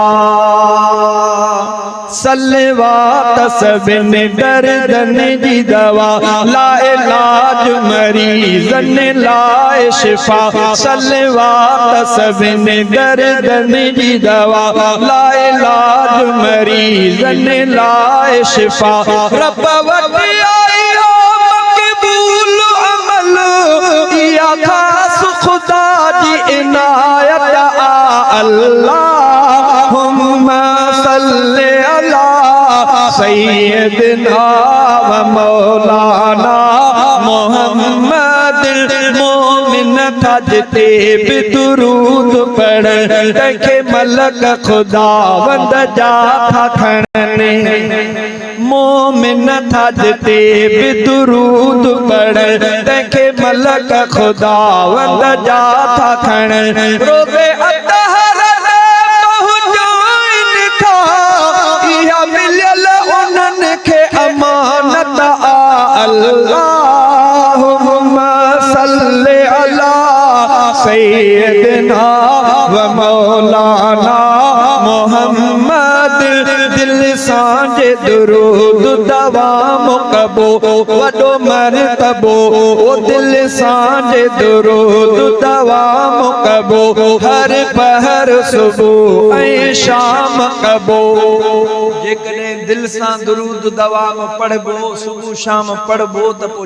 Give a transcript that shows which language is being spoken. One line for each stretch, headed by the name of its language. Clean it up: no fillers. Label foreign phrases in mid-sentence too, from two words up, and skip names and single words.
Sindhi: सलवात सभिनी दर्दन जी दवा ला इलाज मरीजन लाए शिफा सलवात सभिनी दर्दन जी दवा ला इलाज मरीजन लाए शिफा रब वटि आई हो मक़बूल अमल या खास खुदा जी इनायत आ
Arabic: اللهم صل على سيدنا ومولانا محمد
Sindhi: मोमिन था जिते भी दुरूद पढ़ तंहिंखे मलक खुदावंद जा था खणने मोमिन था जिते भी दुरूद पढ़ तंहिंखे मलक खुदावंद जा था खणने रोज़े अतहर पहुंचाइन था इहा मिलियल उन्हनि खे अमानत आ
Arabic: اللهم صل على سيدنا ومولانا
Sindhi: मुहम्मद दिल सांझे दुरूद दवाम कबो वॾो मरतबो ओ दिल सांजे दुरूद दवाम कबो हर पहर सुबह ऐं शाम कबो जेकॾहिं दिल सां दुरूद दवाम पढ़बो सुबह शाम पढ़बो त पोइ